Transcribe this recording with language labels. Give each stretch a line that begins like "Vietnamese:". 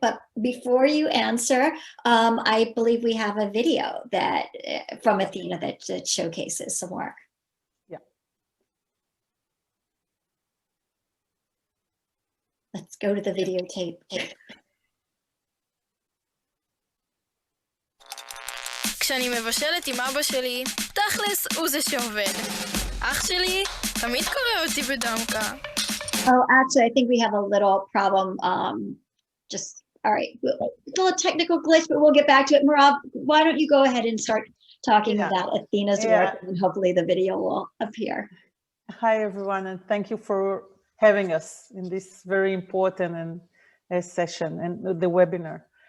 English: But before you answer, I believe we have a video that from Athena that showcases some work. Yeah. Let's go to the videotape.
Hebrew: כשאני מבשלת עם אבא שלי, תכלס הוא זה שעובד. אח שלי תמיד קורא אותי בדמקה.
English: Oh, actually, I think we have a little problem. All right, it's a little technical glitch, but we'll get back to it. Merav, why don't you go ahead and start talking about Athena's work, and hopefully the video will appear. Hi, everyone, and thank you for having us in this very important session and the webinar.